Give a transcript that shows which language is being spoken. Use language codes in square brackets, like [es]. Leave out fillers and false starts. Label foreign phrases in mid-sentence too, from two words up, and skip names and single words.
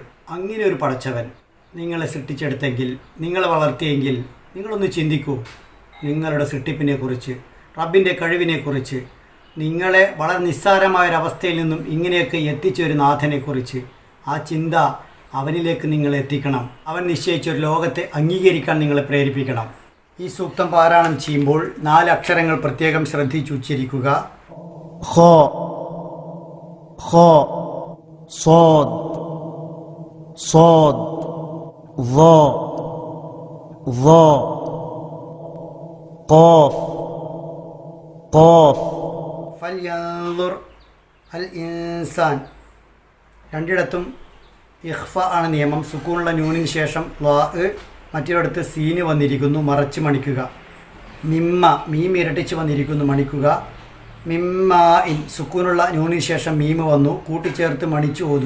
[ml] അങ്ങനെ ഒരു പടച്ചവൻ നിങ്ങളെ സൃഷ്ടിച്ചെടുത്തെങ്കിൽ, നിങ്ങളെ വളർത്തിയെങ്കിൽ, നിങ്ങളൊന്ന് ചിന്തിക്കൂ നിങ്ങളുടെ സൃഷ്ടിപ്പിനെക്കുറിച്ച്, റബ്ബിൻ്റെ കഴിവിനെക്കുറിച്ച്, നിങ്ങളെ വളരെ നിസ്സാരമായൊരവസ്ഥയിൽ നിന്നും ഇങ്ങനെയൊക്കെ എത്തിച്ച ഒരു നാഥനെക്കുറിച്ച്. ആ ചിന്ത അവനിലേക്ക് നിങ്ങൾ എത്തിക്കണം. അവൻ നിശ്ചയിച്ചൊരു ലോകത്തെ അംഗീകരിക്കാൻ നിങ്ങളെ പ്രേരിപ്പിക്കണം. ഈ സൂക്തം പാരായണം ചെയ്യുമ്പോൾ 4 അക്ഷരങ്ങൾ പ്രത്യേകം ശ്രദ്ധിച്ച് ഉച്ചരിക്കുക. [ar] ഖ ഖ صاد صاد ظا ظا قاف قاف. فلينظر الإنسان. [ml] രണ്ടിടത്തും ഇഖ്ഫ ആണ് നിയമം. സുക്കൂനുള്ള നൂനിന് ശേഷം ലാ, മറ്റൊരിടത്ത് സീന് വന്നിരിക്കുന്നു, മറച്ച് മണിക്കുക. മിമ്മ മീം ഇരട്ടിച്ച് വന്നിരിക്കുന്നു, മണിക്കുക. മിമ്മാ ഇൻ സുക്കൂനുള്ള നൂനിന് ശേഷം മീമ് വന്നു, കൂട്ടിച്ചേർത്ത് മണിച്ച് ഓതുക.